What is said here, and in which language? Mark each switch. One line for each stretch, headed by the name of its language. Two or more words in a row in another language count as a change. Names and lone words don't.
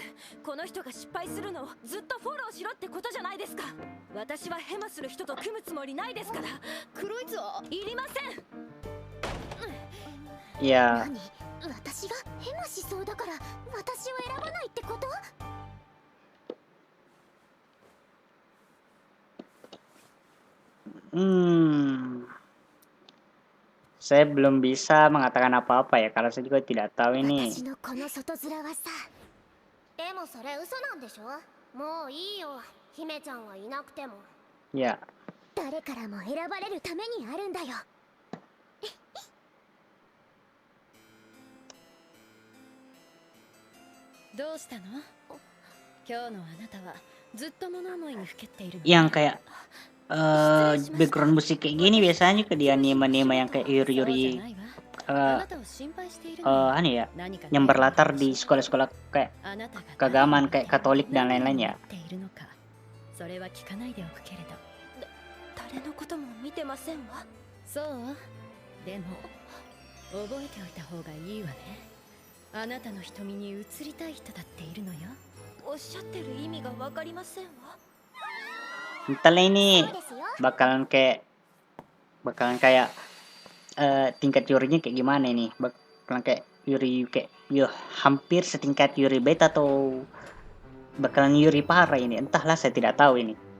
Japanese: この人が失敗するのをずっとフォローしろってことじゃないですか。私はヘマする人と組むつもりないですから。黒いつはいりません。いや。何？私がヘマしそうだから私を選ばないってこと？
Indonesian: Saya belum bisa mengatakan apa-apa ya karena saya juga tidak tahu ini.
Japanese: 私のこの外面はさ。でもそれ嘘なんでしょ？もういいよ。姫ちゃんはいなくても。
Indonesian: Ya.
Japanese: 誰からも選ばれるためにあるんだよ。どうしたの？今日のあなたはずっと物思いにふけっているの。
Indonesian: Yang kayak background musik kayak gini biasanya ke di anime-anime yang kayak Yuri-Yuri aneh ya, yang berlatar di sekolah-sekolah kayak keagamaan kayak Katolik dan lain-lain ya.
Japanese: それは聞かないでおくけれど。誰のことも見てませんわ。そう。でも覚えておいた方がいいわね。あなたの瞳に映りたい人だっているのよ。おっしゃってる意味がわかりませんわ。
Indonesian: Entahlah ini bakalan kayak tingkat Yurinya kayak gimana ini, bakalan kayak Yuri kayak hampir setingkat Yuri beta atau bakalan Yuri parah ini, entahlah saya tidak tahu ini.